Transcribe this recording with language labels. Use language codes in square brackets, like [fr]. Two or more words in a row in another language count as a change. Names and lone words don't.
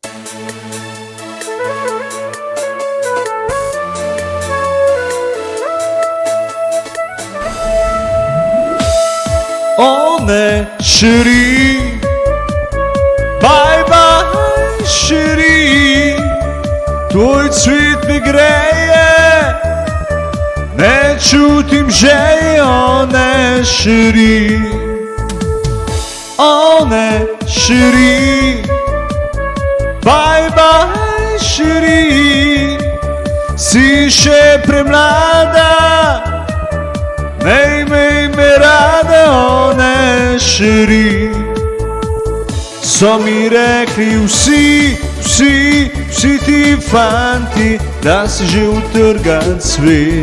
[fr] On ne chérie, bye bye chérie, [sl] tvoj cvet mi greje, ne čutim želje, [fr] one chérie, one chérie, bye bye chérie, [sl] si še premlada, imej me rada, [fr] one chérie. [sl] So mi rekli vsi ti fanti, da si že utrgan svet.